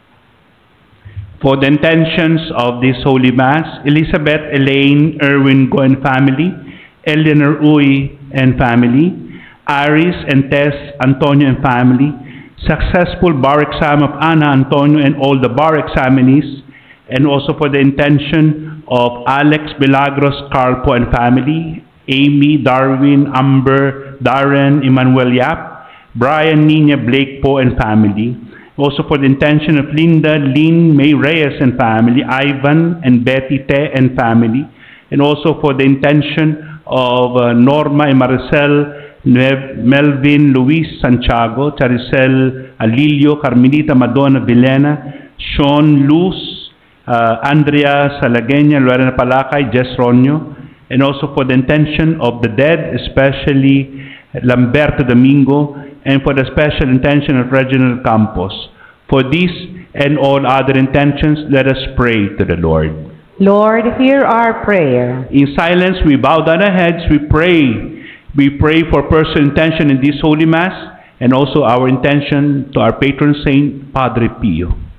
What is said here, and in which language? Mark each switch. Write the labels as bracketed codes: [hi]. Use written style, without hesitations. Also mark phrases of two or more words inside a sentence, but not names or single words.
[en] For the intentions of this Holy Mass, Elizabeth Elaine Erwin Go and family, Eleanor Uy and family, Aris and Tess Antonio and family, successful bar exam of Ana Antonio and all the bar examinees, and also for the intention of Alex Milagros Carpo and family, Amy, Darwin, Amber, Darren, Emmanuel Yap, Brian, Nina, Blake Po and family. Also for the intention of Linda, Lynn, May Reyes and family, Ivan and Betty Te and family. And also for the intention of Norma and Maricel, Melvin, Luis Santiago, Charicel Alilio, Carmelita Madonna Vilena, Sean Luz, Andrea Salagenia, Lorena Palacay, Jess Ronyo. And also for the intention of the dead, especially Lamberto Domingo, and for the special intention of Reginald Campos. For these and all other intentions, let us pray to the Lord. Lord, hear our prayer. In silence, we bow down our heads, we pray. We pray for personal intention in this Holy Mass, and also our intention to our patron saint, Padre Pio.